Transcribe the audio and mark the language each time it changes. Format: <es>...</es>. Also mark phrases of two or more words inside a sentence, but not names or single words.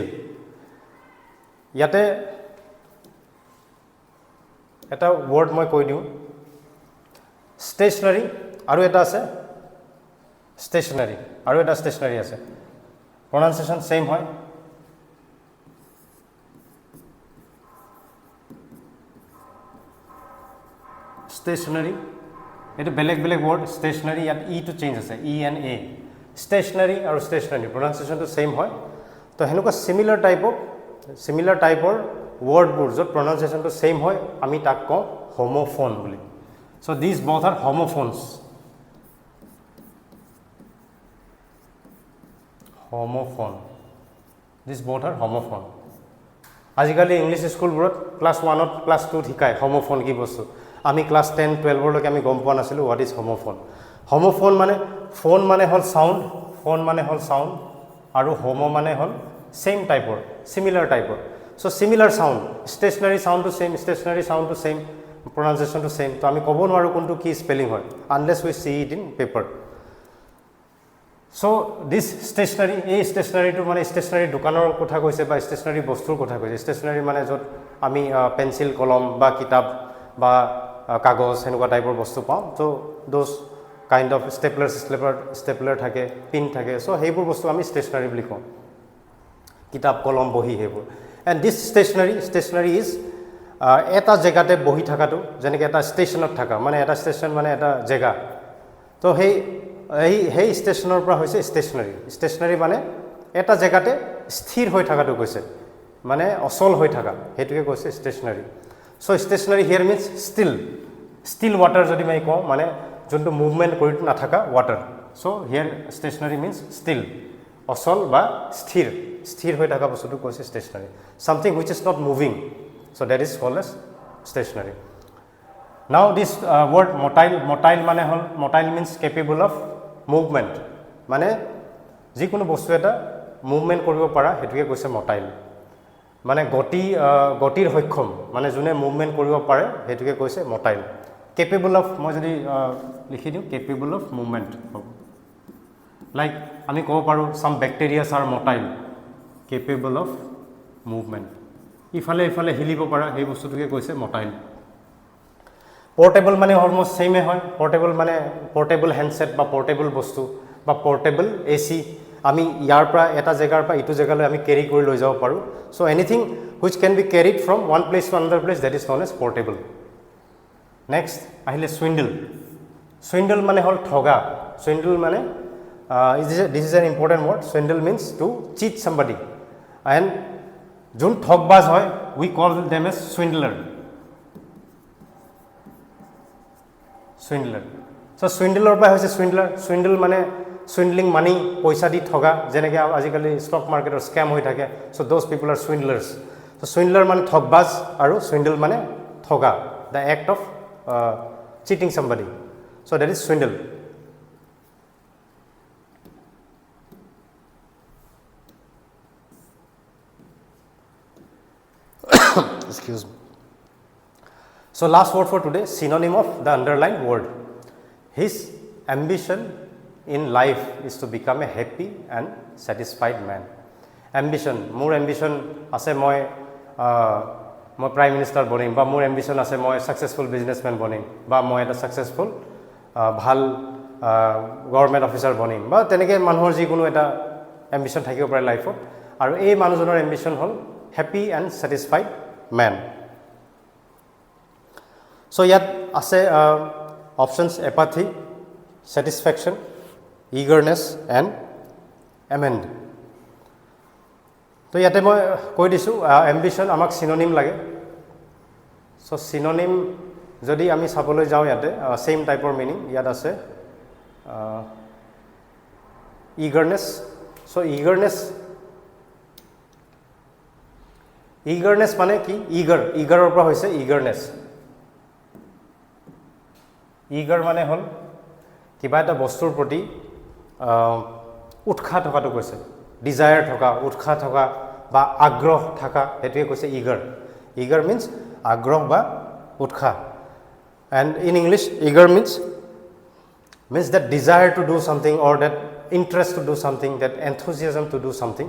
<as>ইয়াতে এটা word মই কৈ দিও stationary আৰু এটা আছে stationary আৰু এটা stationary আছে</as> <en>pronunciation same</en> <as>হয় stationary এটা বেলেগ word stationary ইয়াত e to change আছে</as> <en>e and a</en> <as>stationary আৰু stationary pronunciation to same হয় তো হেনুকা</as> <en>similar type word</en> <as>বোৰ যত pronunciation to same হয় আমি তাক কওঁ homophone বুলি</as> <en>so these both are homophones these both are homophone</en> <as>আজিকালি ইংলিশ স্কুলবোৰত ক্লাস 1 ত ক্লাস 2 ত শিকায় homophone কি বস্তু আমি ক্লাস 10 12 লৈকে আমি গম পোৱা নাছিলো</as> <en>what is homophone</en> <as>মানে phone মানে হল sound আৰু homo মানে হল</as> <en>same type similar type so similar sound stationary sound</en> <as>to same</as> <en>stationary sound</en> <as>to same pronunciation to same তো আমি কব নোৱাৰো কোনটো কি স্পেলিং হয়</as> <en>unless we see it in paper so this stationary stationary</en> <as>to মানে stationary দোকানৰ কথা কৈছে বা stationary বস্তুৰ কথা কৈছে stationary মানে যত আমি পেন্সিল কলম বা কিতাপ বা কাগজ হেনুকা টাইপৰ বস্তু পাওঁ</as> <en>so those kind of stapler</en> <as>থাকে pin থাকে so হেইবোৰ বস্তু আমি stationary বুলি কওঁ কিতাপ কলম বহি হেইবোৰ</as> <en>and this stationary is</en> <as>এটা জায়গাতে বহি থাকাটো যেনেকৈ এটা ষ্টেচনত থাকা মানে এটা ষ্টেচন মানে এটা জায়গা তো হেই ষ্টেচনৰ পৰা হৈছে ষ্টেচনাৰী মানে এটা জায়গাতে স্থিৰ হৈ থাকাটো কৈছে মানে অচল হৈ থাকা হেতুকে কৈছে ষ্টেচনাৰী</as> <en>so stationary here means still water</en> <as>যদি মই কওঁ মানে যোনটো মুভমেন্ট কৰি নাথাকা</as> <en>water so here stationary means still</en> <as>অচল বা স্থিৰ হৈ থাকা বস্তুটো</as> <en>কৈছে stationary something which is not moving so that is called as stationary now this word motile</en> <as>মানে হল</as> <en>motile means capable of movement</en> <as>মানে যিকোনো বস্তু এটা মুভমেন্ট কৰিব পাৰা হেতুকে কৈছে</as> <en>motile</en> <as>মানে গতিৰ সক্ষম মানে যোনে মুভমেন্ট কৰিব পাৰে হেতুকে কৈছে</as> <en>motile capable of</en> <as>মই যদি লিখি দিও</as> <en>capable of movement like</en> <as>আমি কব পাৰো</as> <en>some bacteria are motile capable of movement</en> <as>ইফালে হিলিব পাৰা এই বস্তুটোকে কৈছে motile portable মানে অলমোস্ট সেমে হয় portable মানে</as> <en>portable handset</en> <as>বা portable বস্তু বা</as> <en>portable AC</en> <as>আমি ইয়াৰ পৰা এটা জায়গাৰ পৰা ইটো জায়গালৈ আমি ক্যাৰি কৰি লৈ যাব পাৰো</as> <en>so anything which can be carried from one place to another place that is known as portable next</en> <as>আহিলে swindle মানে হল ঠগা swindle মানে</as> <en>this is an important word swindle means to cheat somebody and</en> <as>যোন ঠগবাজ হয়</as> <en>we call them as swindler</en> <as>so swindler পৰা হৈছে swindle মানে</as> <en>swindling money</en> <as>পইচা দি ঠগা যেনেকৈ আজিকালি স্টক মাৰ্কেটৰ স্ক্যাম হৈ থাকে</as> <en>so those people are swindlers so swindler</en> <as>মানে ঠগবাজ আৰু swindle মানে ঠগা</as> <en>the act of cheating somebody so that is swindle excuse me so last word for today synonym of the underlined word his ambition in life is to become a happy and satisfied man ambition</en> <as>more ambition ase moi</as> <en>prime minister</en> <as>বনিম বা মোৰ ambition আছে মই</as> <en>successful businessman</en> <as>বনিম বা মই এটা successful ভাল</as> <en>government officer</en> <as>বনিম বা তেনেকে মানুহৰ যি কোনো এটা ambition থাকিব পাৰে life ত আৰু এই মানুহজনৰ ambition হ'ল</as> <en>happy and satisfied man</en> <as>so ইয়াত আছে</as> <en>options apathy satisfaction eagerness and amend</en> <as>তো ইয়াতে মই কৈ দিছোঁ ambition আমাক synonym লাগে so synonym যদি আমি চাবলৈ যাওঁ ইয়াতে</as> <en>same type of meaning</en> <as>ইয়াত আছে eagerness so eagerness মানে কি eager or পৰা হৈছে eagerness eager মানে হল কিবা এটা বস্তুৰ প্ৰতি উৎসাহ থকাটো কৈছে</as> <en>desire</en> <as>থকা উৎসাহ থকা বা আগ্ৰহ থকা হেতুকে কৈছে</as> <en>eager means</en> <as>আগ্ৰহ বা উৎসাহ</as> <en>And in English, eager means that desire to do something or that interest to do something, that enthusiasm to do something.</en>